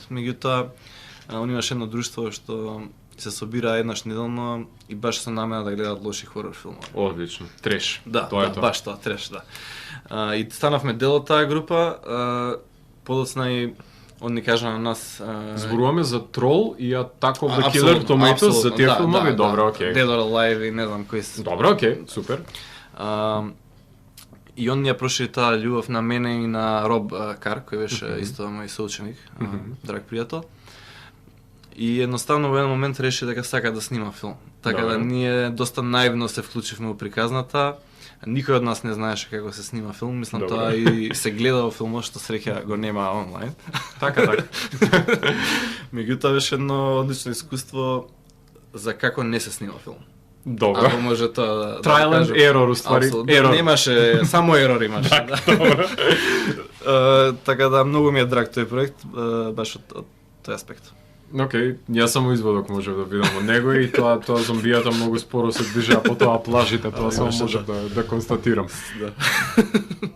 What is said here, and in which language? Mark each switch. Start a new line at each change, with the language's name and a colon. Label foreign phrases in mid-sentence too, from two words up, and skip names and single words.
Macedonian: Меѓутоа, он имаше едно друштво што се собира еднаш неделно и баш се намена да гледаат лоши хорор филмови. Одлично. Треш. Да, баш тоа, треш, да. И станавме дел од таа група, подоцна и он ни кажа на нас... Зборуваме за Трол и Attack of the Killer Tomatoes, за тие филмови? Добро, окей. Dead or Alive и не знам кои се. Добро, окей, супер. И он ни ја прошири таа љубов на мене и на Роб Кар, кој беше исто мој соученик, драг пријател. И едноставно во еден момент реши дека сака да снима филм. Така да ние доста наивно се вклучивме во приказната. Никој од нас не знаеше како се снима филм, мислам тоа и се гледа во филмот, што среќа го нема онлайн. Така. Меѓутоа беше едно одлично искуство за како не се снима филм. Добро. Ако може тоа да
English: Trial and error,
Macedonian: уствари. Ерор. Немаше, само ерор имаше. Добро. Така да многу ми е драг тој проект, баш од тој аспект. Океј, јас само изводок можев да видам од него и тоа зомбијата многу споро се движеа по тоа плажите, тоа само можев да констатирам.